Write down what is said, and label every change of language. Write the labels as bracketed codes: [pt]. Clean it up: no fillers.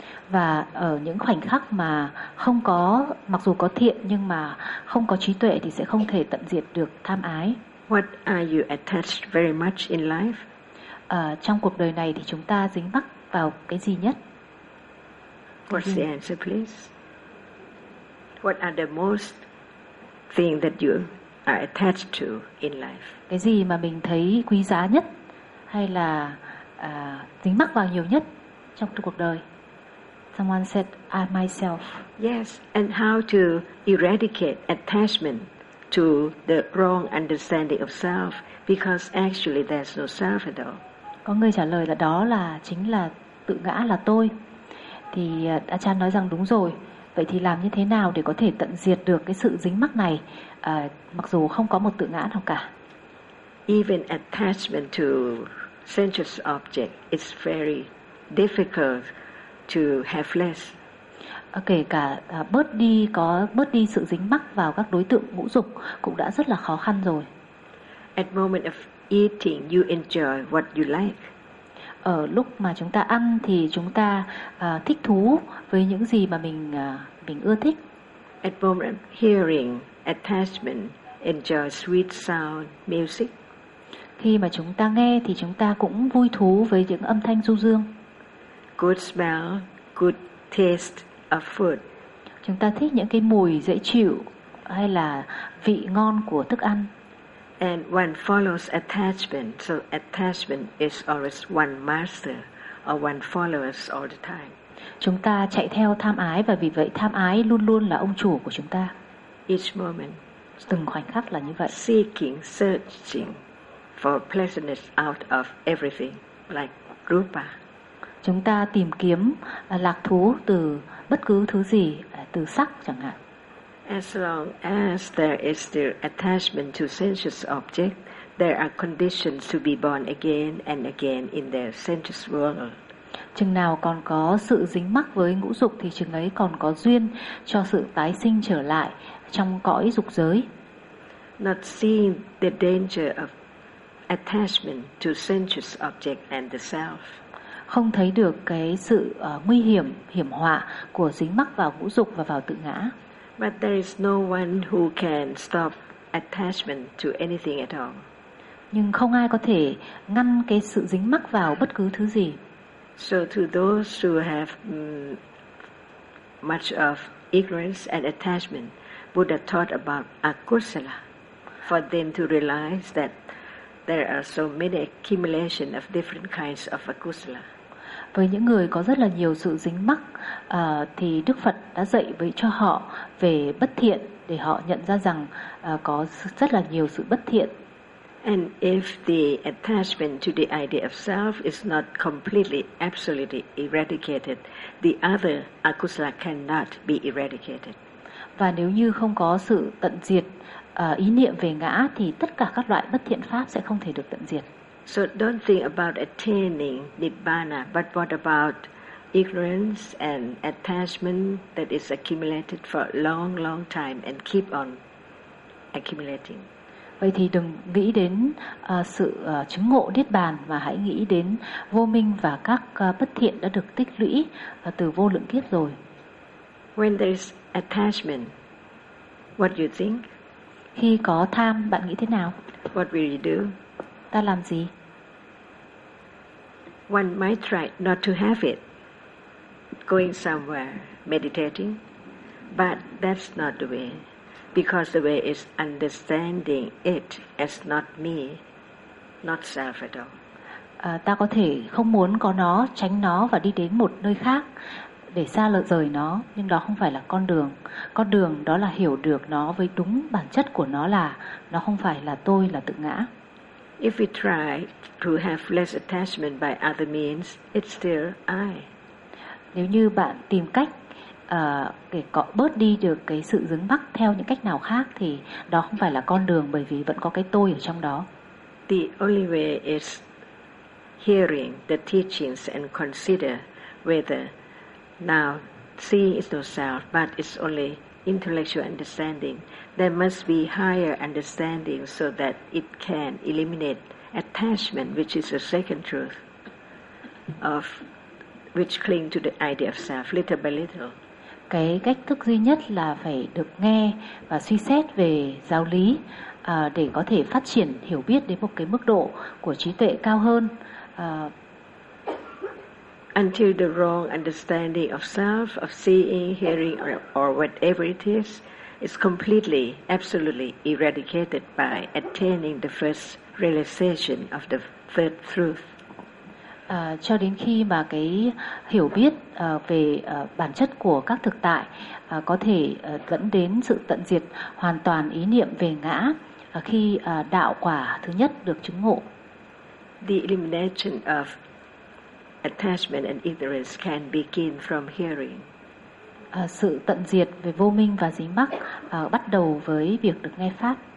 [vi] Và ở những khoảnh khắc mà không có, mặc dù có thiện nhưng mà không có trí tuệ thì sẽ không thể tận diệt được tham ái. [en] What are you attached very much in life? [vi] Trong cuộc đời này thì chúng ta dính mắc vào cái gì nhất? [en] What's the answer, please? What are the most thing that you are attached to in life? [vi] Cái gì mà mình thấy quý giá nhất hay là dính mắc vào nhiều nhất trong cuộc đời? [en] Someone said, "I myself." Yes, and how to eradicate attachment to the wrong understanding of self? Because actually, there's no self at all. [vi] Có người trả lời là đó là chính là tự ngã, là tôi. Thì Achan nói rằng đúng rồi. Vậy thì làm như thế nào để có thể tận diệt được cái sự dính mắc này, mặc dù không có một tự ngã nào cả? [en] Even attachment to sensuous object is very difficult to have less. [vi] Kể cả bớt đi sự dính mắc vào các đối tượng ngũ dục cũng đã rất là khó khăn rồi. [en] at moment of eating, you enjoy what you like. [vi] Ở lúc mà chúng ta ăn thì chúng ta thích thú với những gì mà mình ưa thích. [en] At moment of hearing, attachment, enjoy sweet sound, music. [vi] Khi mà chúng ta nghe thì chúng ta cũng vui thú với những âm thanh du dương. [en] Good smell, good taste of food. [vi] Chúng ta thích những cái mùi dễ chịu hay là vị ngon của thức ăn. [en] And one follows attachment, so attachment is always one master or one follows all the time. [vi] Chúng ta chạy theo tham ái và vì vậy tham ái luôn luôn là ông chủ của chúng ta. [en] Each moment, [vi] từng khoảnh khắc là như vậy. [en] Seeking, searching for pleasantness out of everything, like rupa. [vi] Chúng ta tìm kiếm lạc thú từ bất cứ thứ gì, từ sắc chẳng hạn. [en] As long as there is still attachment to sensuous object, there are conditions to be born again and again in the sensuous world. [vi] Chừng nào còn có sự dính mắc với ngũ dục thì chừng ấy còn có duyên cho sự tái sinh trở lại trong cõi dục giới. [en] Not seeing the danger of attachment to sensuous object and the self. [vi] Không thấy được cái sự nguy hiểm, hiểm họa của dính mắc vào ngũ dục và vào tự ngã. [en] But there is no one who can stop attachment to anything at all. [vi] Nhưng không ai có thể ngăn cái sự dính mắc vào bất cứ thứ gì. [en] So to those who have much of ignorance and attachment, Buddha taught about akusala, for them to realize that there are so many accumulation of different kinds of akusala. [vi] Với những người có rất là nhiều sự dính mắc thì Đức Phật đã dạy với cho họ về bất thiện để họ nhận ra rằng có rất là nhiều sự bất thiện. [en] And if the attachment to the idea of self is not completely absolutely eradicated, the other akusala cannot be eradicated. [vi] Và nếu như không có sự tận diệt ý niệm về ngã thì tất cả các loại bất thiện pháp sẽ không thể được tận diệt. [en] So don't think about attaining Nibbana, but what about ignorance and attachment that is accumulated for a long, long time and keep on accumulating? [vi] Vậy thì đừng nghĩ đến sự chứng ngộ Niết Bàn mà hãy nghĩ đến vô minh và các bất thiện đã được tích lũy từ vô lượng kiếp rồi. [en] When there is attachment, what do you think? [vi] Khi có tham, bạn nghĩ thế nào? [en] What will you do? [vi] Ta làm gì? [en] One might try not to have it, going somewhere, meditating, but that's not the way, because the way is understanding it as not me, not self at all. [vi] Ta có thể không muốn có nó, tránh nó và đi đến một nơi khác để xa lờ rời nó, nhưng đó không phải là con đường. Con đường đó là hiểu được nó với đúng bản chất của nó là nó không phải là tôi, là tự ngã. [en] If we try to have less attachment by other means, it's still I. [vi] Nếu như bạn tìm cách để có bớt đi được cái sự dính mắc theo những cách nào khác thì đó không phải là con đường bởi vì vẫn có cái tôi ở trong đó. [en] The only way is hearing the teachings and consider whether now seeing is no self but it's only intellectual understanding. There must be higher understanding so that it can eliminate attachment, which is the second truth of which cling to the idea of self little by little. [vi] Cái cách thức duy nhất là phải được nghe và suy xét về giáo lý để có thể phát triển hiểu biết đến một cái mức độ của trí tuệ cao hơn. [en] Until the wrong understanding of self, of seeing, hearing, or whatever it is completely, absolutely eradicated by attaining the first realization of the third truth. [vi] Cho đến khi mà cái hiểu biết về bản chất của các thực tại có thể dẫn đến sự tận diệt hoàn toàn ý niệm về ngã khi đạo quả thứ nhất được chứng ngộ. [en] The elimination of attachment and ignorance can begin from hearing. [vi] Sự tận diệt về vô minh và dính mắc bắt đầu với việc được nghe pháp.